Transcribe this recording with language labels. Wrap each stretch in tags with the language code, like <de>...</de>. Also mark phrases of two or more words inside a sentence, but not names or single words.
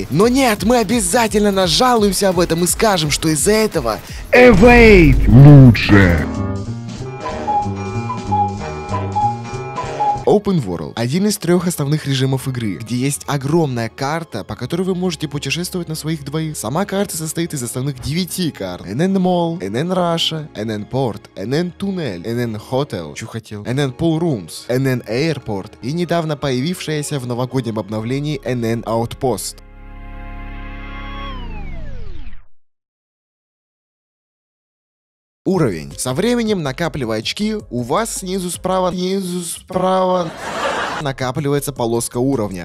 <ru>Но нет, мы обязательно нажалуемся об этом и скажем, что из-за этого Evade лучше. Open World — один из 3 основных режимов игры, где есть огромная карта, по которой вы можете путешествовать на своих двоих. Сама карта состоит из основных 9 карт: NN Mall, NN Russia, NN Port, NN Tunnel, NN Hotel, NN Pool Rooms, NN Airport и недавно появившаяся в новогоднем обновлении NN Outpost. Уровень. Со временем, накапливая очки, у вас снизу справа накапливается полоска уровня.</ru>